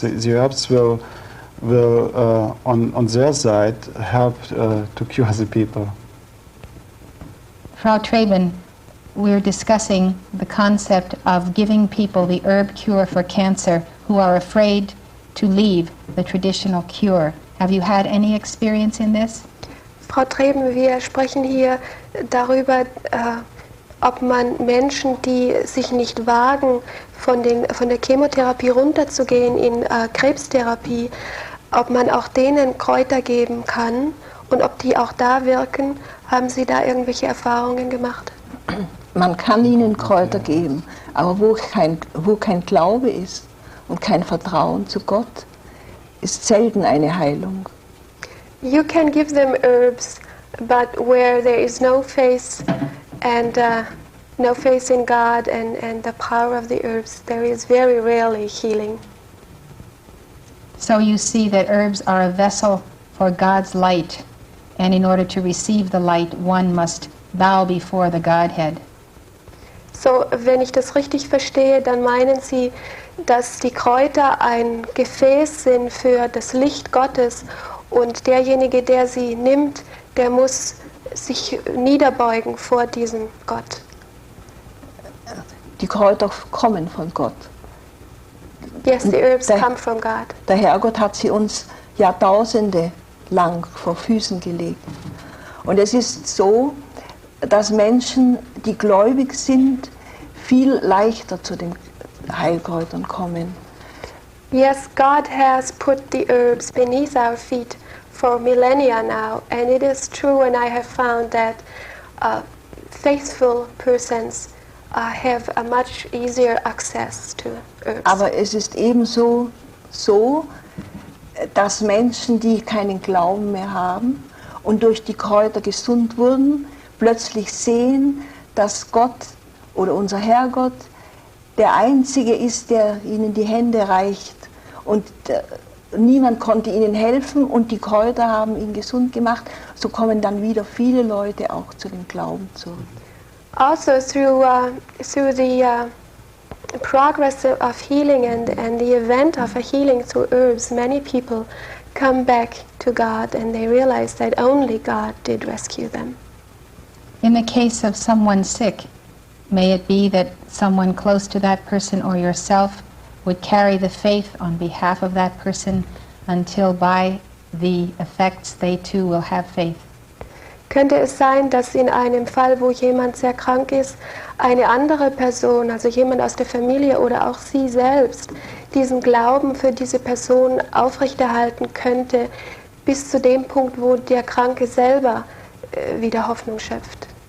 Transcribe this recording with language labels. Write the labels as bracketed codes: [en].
[en] The herbs will on their side help to cure the people. Frau Treben, we're discussing the concept of giving people the herb cure for cancer who are afraid to leave the traditional cure. Have you had any experience in this? [de] Frau Treben, wir sprechen hier darüber, ob man Menschen, die sich nicht wagen, von der Chemotherapie runterzugehen in Krebstherapie, ob man auch denen Kräuter geben kann und ob die auch da wirken. Haben Sie da irgendwelche Erfahrungen gemacht? Man kann ihnen Kräuter geben, aber wo kein Glaube ist und kein Vertrauen zu Gott, ist selten eine Heilung. [en] You can give them herbs, but where there is no faith and no faith in God and the power of the herbs, there is very rarely healing. So you see that herbs are a vessel for God's light, and in order to receive the light, one must bow before the Godhead. [de] So, wenn ich das richtig verstehe, dann meinen Sie, dass die Kräuter ein Gefäß sind für das Licht Gottes und derjenige, der sie nimmt, der muss sich niederbeugen vor diesem Gott. Die Kräuter kommen von Gott. [en] Yes, the herbs come from God. [de] Der Herrgott hat sie uns Jahrtausende lang vor Füßen gelegt. Und es ist so, dass Menschen, die gläubig sind, viel leichter zu den Heilkräutern kommen. [en] Yes, God has put the herbs beneath our feet for millennia now, and it is true, and I have found that faithful persons have a much easier access to herbs. [de] Aber es ist ebenso so, dass Menschen, die keinen Glauben mehr haben und durch die Kräuter gesund wurden, plötzlich sehen, dass Gott oder unser Herrgott der Einzige ist, der ihnen die Hände reicht. Und niemand konnte ihnen helfen und die Kräuter haben ihn gesund gemacht. So kommen dann wieder viele Leute auch zu dem Glauben zurück. [en] Also through the progress of healing and the event of a healing through herbs, many people come back to God and they realize that only God did rescue them. In the case of someone sick, may it be that someone close to that person or yourself would carry the faith on behalf of that person until by the effects they too will have faith. [de] Könnte es sein, dass in einem Fall, wo jemand sehr krank ist, eine andere Person, also jemand aus der Familie oder auch Sie selbst, diesen Glauben für diese Person aufrechterhalten könnte, bis zu dem Punkt, wo der Kranke selber wieder Hoffnung schöpft?